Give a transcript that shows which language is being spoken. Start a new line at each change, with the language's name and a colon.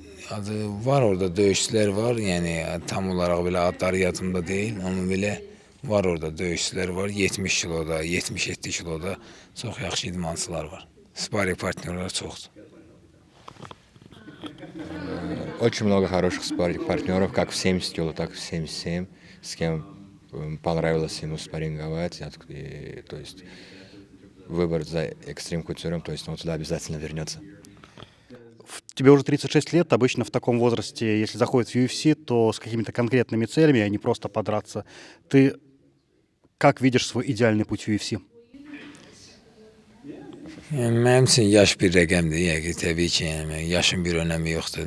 Azerbaijani: Adı var, orada döyüşçülər var, yəni tam olaraq belə adları yadımda deyil, amma belə var orada döyüşçülər var, 70 kiloda, 77 kiloda çox yaxşı idmançılar var. Sparring partnyorlar çoxdur.
Russian: Очень много хороших спарринг партнеров, как в 70 кило, так и в 77, с кем понравилось ему спарринговать. То есть выбор за Extreme Couture, то есть он туда обязательно вернется. Тебе уже 36 лет, обычно в таком возрасте, если заходит в UFC, то с какими-то конкретными целями, а не просто подраться. Ты как видишь свой идеальный путь в UFC?
Azerbaijani: Mənim üçün yaş bir rəqəmdir, yəni təbii ki, yəni yaşın bir önəmi yoxdur.